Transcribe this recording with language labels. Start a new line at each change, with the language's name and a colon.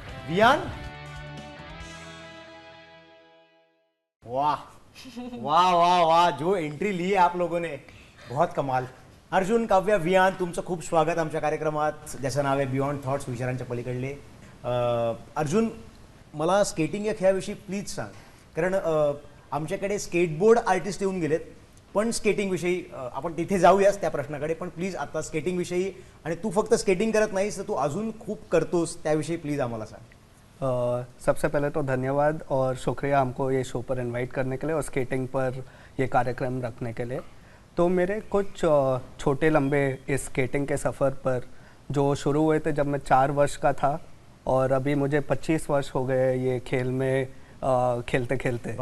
Hindi: वियान, वाह वाह वाह वाह, जो एंट्री ली है आप लोगों ने, बहुत कमाल.
Marathi: अर्जुन, काव्या, वियान, तुमचं खूप स्वागत आमच्या कार्यक्रमात, ज्याचं नाव आहे बियॉन्ड थॉट्स विचारांच्या पलीकडले. अर्जुन, मला स्केटिंग या खेळाविषयी प्लीज सांग, कारण आमच्याकडे स्केटबोर्ड आर्टिस्ट येऊन गेलेत, पण स्केटिंगविषयी आपण तिथे जाऊयाच त्या प्रश्नाकडे. पण प्लीज आता स्केटिंगविषयी, आणि तू फक्त स्केटिंग करत नाहीस तर तू अजून खूप करतोस, त्याविषयी प्लीज आम्हाला सांग.
Hindi: सबसे पहले तो धन्यवाद और शुक्रिया हमको ये शो पर इनवाइट करने के लिए और स्केटिंग पर ये कार्यक्रम रखने के लिए. तो मेरे कुछ छोटे लंबे इस स्केटिंग के सफ़र पर जो शुरू हुए थे जब मैं 4 वर्ष का था, और अभी मुझे 25 वर्ष हो गए ये खेल में खेलते खेलते.